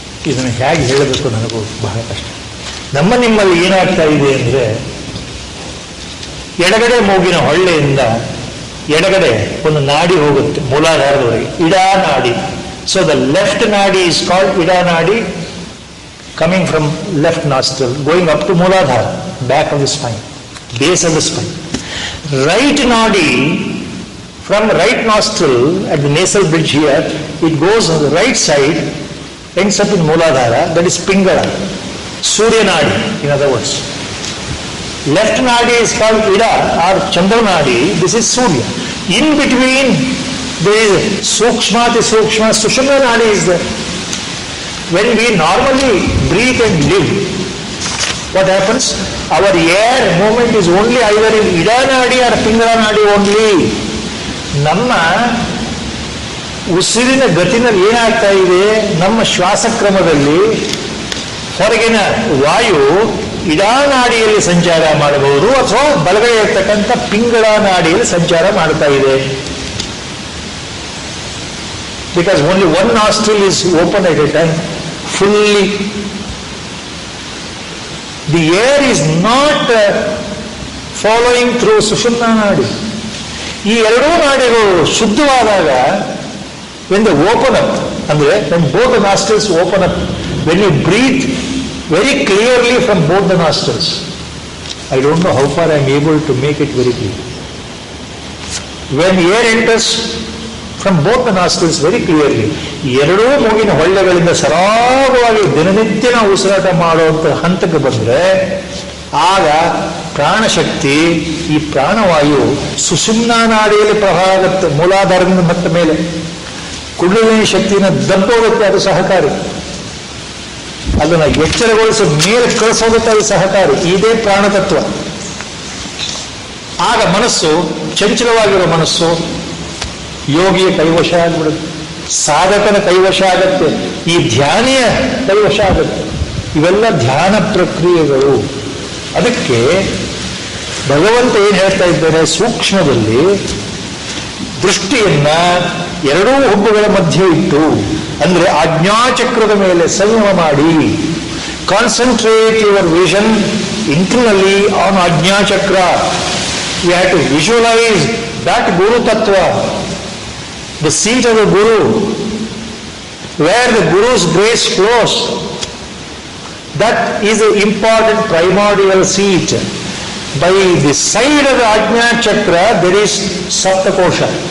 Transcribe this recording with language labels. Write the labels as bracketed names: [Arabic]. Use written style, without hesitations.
[Kannada] ಇದನ್ನು ಹೇಗೆ ಹೇಳಬೇಕು ನನಗೂ ಬಹಳ ಕಷ್ಟ. ನಿಮ್ಮಲ್ಲಿ ಏನಾಗ್ತಾ ಇದೆ ಅಂದರೆ, ಎಡಗಡೆ ಮೂಗಿನ ಹೊಳ್ಳೆಯಿಂದ ಎಡಗಡೆ ಒಂದು ನಾಡಿ ಹೋಗುತ್ತೆ ಮೂಲಾಧಾರದವರೆಗೆ, ಇಡಾ ನಾಡಿ. [English] So the left nadi is called Ida nadi, coming from left nostril going up to Mooladhara, back of the spine, base of the spine. Right nadi from right nostril at the nasal bridge here, it goes on the right side, ends up in Mooladhara, that is Pingala, Surya Nadi, in other words. Left nadi is called Ida or Chandra Nadi, this is Surya. In between there is Sukshmati Sukshma, Sushumna Nadi is there. When we normally breathe and live, what happens? Our air movement is only either in Ida Nadi or Pingala Nadi only. [Kannada] ನಮ್ಮ ಉಸಿರಿನ ಗತಿನಲ್ಲಿ ಏನಾಗ್ತಾ ಇದೆ, ನಮ್ಮ ಶ್ವಾಸಕ್ರಮದಲ್ಲಿ ಹೊರಗಿನ ವಾಯು ಇಡಾ ನಾಡಿಯಲ್ಲಿ ಸಂಚಾರ ಮಾಡಬಹುದು ಅಥವಾ ಬಲಗಡೆ ಇರ್ತಕ್ಕಂಥ ಪಿಂಗಳ ನಾಡಿಯಲ್ಲಿ ಸಂಚಾರ ಮಾಡ್ತಾ ಇದೆ. [English] Because only one nostril is open at a time fully. The air is not following through Sushumna Nadi. [Kannada] ಈ ಎರಡೂ ನಾಡಿಗಳು ಶುದ್ಧವಾದಾಗ, [English] when they open up, ಅಂದ್ರೆ when both the nostrils open up, when you breathe very clearly from both the nostrils. I don't know how far I am able to make it very clear. When air enters from both the nostrils very clearly, [Kannada] ಎರಡೂ ಮೂಗಿನ ಹೊಳ್ಳೆಗಳಿಂದ ಸರಾಗವಾಗಿ ದಿನನಿತ್ಯ ನಾವು ಉಸಿರಾಟ ಮಾಡುವಂಥ ಹಂತಕ್ಕೆ ಬಂದರೆ, ಆಗ ಪ್ರಾಣಶಕ್ತಿ, ಈ ಪ್ರಾಣವಾಯು ಸುಷುಮ್ನಾ ನಾಡಿಯಲ್ಲಿ ಪ್ರವಾಹ ಆಗುತ್ತೆ, ಮೂಲಾಧಾರದಿಂದ ಮತ್ತೆ ಮೇಲೆ ಕುಂಡಲಿನಿ ಶಕ್ತಿನ ದಬ್ಬೋಗುತ್ತೆ, ಅದು ಸಹಕಾರಿ. ಅದನ್ನು ಎಚ್ಚರಗೊಳಿಸಿ ಮೇಲೆ ಕಳಿಸೋಗುತ್ತೆ, ಅದು ಸಹಕಾರಿ. ಇದೇ ಪ್ರಾಣತತ್ವ. ಆಗ ಮನಸ್ಸು, ಚಂಚಲವಾಗಿರೋ ಮನಸ್ಸು ಯೋಗಿಯ ಕೈವಶ ಆಗಿಬಿಡುತ್ತೆ, ಸಾಧಕನ ಕೈವಶ ಆಗತ್ತೆ, ಈ ಧ್ಯಾನಿಯ ಕೈವಶ ಆಗುತ್ತೆ. ಇವೆಲ್ಲ ಧ್ಯಾನ ಪ್ರಕ್ರಿಯೆಗಳು. ಅದಕ್ಕೆ ಭಗವಂತ ಏನು ಹೇಳ್ತಾ ಇದ್ದಾರೆ, ಸೂಕ್ಷ್ಮದಲ್ಲಿ ದೃಷ್ಟಿಯನ್ನ ಎರಡೂ ಹುಬ್ಬುಗಳ ಮಧ್ಯೆ ಇಟ್ಟು, ಅಂದ್ರೆ ಆಜ್ಞಾಚಕ್ರದ ಮೇಲೆ ಸಂಯಮ ಮಾಡಿ, [English] Concentrate your vision internally on ಆಜ್ಞಾಚಕ್ರ. You have to visualise that ಗುರು ತತ್ವ, the seat of the Guru, where the Guru's grace flows. That is an important primordial seat. By the side of the Ajna Chakra, there is Sapta Kosha.